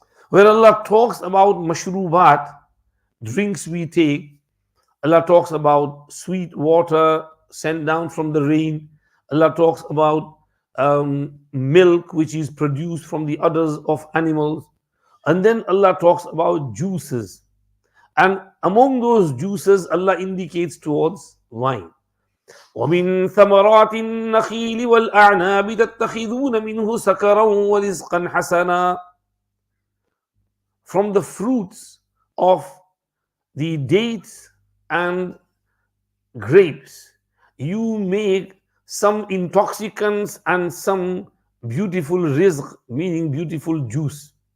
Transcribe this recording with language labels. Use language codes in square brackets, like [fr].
[en] Where Allah talks about mashrubat, drinks we take, Allah talks about sweet water sent down from the rain. Allah talks about milk which is produced from the udders of animals. And then Allah talks about juices. And among those juices, Allah indicates towards wine. [ar] ومن ثمرات النخيل والأعناب تتخذون منه سكرا ورزقا حسنا. [en] From the fruits of the dates and grapes, you make some intoxicants and some beautiful rizq, meaning beautiful juice.